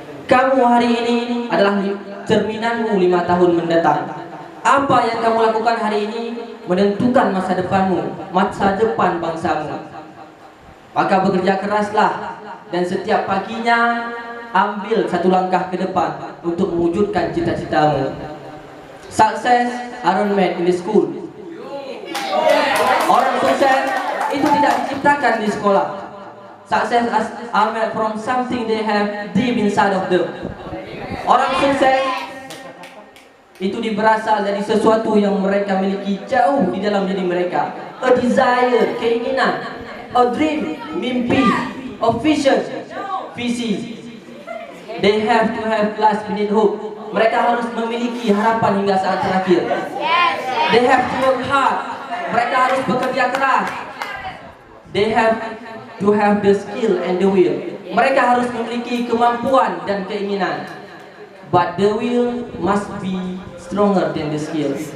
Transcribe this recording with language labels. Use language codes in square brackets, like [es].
[id] Kamu hari ini adalah cerminanmu 5 tahun mendatang. Apa yang kamu lakukan hari ini menentukan masa depanmu, masa depan bangsamu. Maka bekerja keraslah, dan setiap paginya ambil satu langkah ke depan untuk mewujudkan cita-citamu. [en] Success aren't made in the school. [id] Orang sukses itu tidak diciptakan di sekolah. [en] Success are made from something they have deep inside of them. [id] Orang sukses itu berasal dari sesuatu yang mereka miliki jauh di dalam diri mereka. [en] A desire, [id] keinginan, [en] a dream, [id] mimpi, [en] a vision, [id] visi. [en] They have to have last minute hope. [id] Mereka harus memiliki harapan hingga saat terakhir. [en] They have to work hard. [id] Mereka harus bekerja keras. [en] They have to have the skill and the will. [id] Mereka harus memiliki kemampuan dan keinginan. [en] But the will must be stronger than the skill.